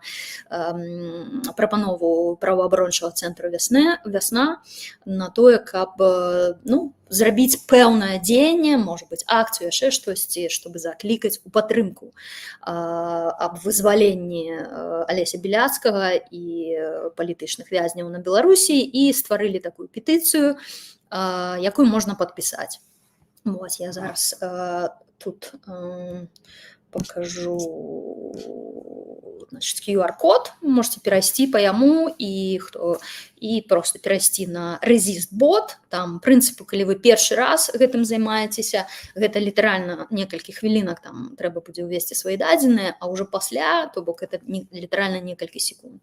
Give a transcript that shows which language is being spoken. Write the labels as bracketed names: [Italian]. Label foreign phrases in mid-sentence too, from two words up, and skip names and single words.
[Belarusian] прапанову праваабарончага цэнтру «Вясна» на тое, каб зрабіць пэўнае дзеянне, можа быць, акцыю, яшчэ штосьці, чтобы заклікаць у падтрымку аб вызваленні Алеся Біляцкага і палітычных вязняў на Беларусі, і стварылі такую петыцыю, якую можна падпісаць. Вось, я зараз тут [Russian] покажу, значит, [Belarusian] QR-код, можете перайсці па яму і просто перайсці на ResistBot. Там прынцыпу, калі вы першы раз гэтым займаецеся, гэта літаральна некалькі хвілінак, там трэба будзе ўвесці свае дадзеныя, а ўжо пасля, то бок это літаральна некалькі секунд.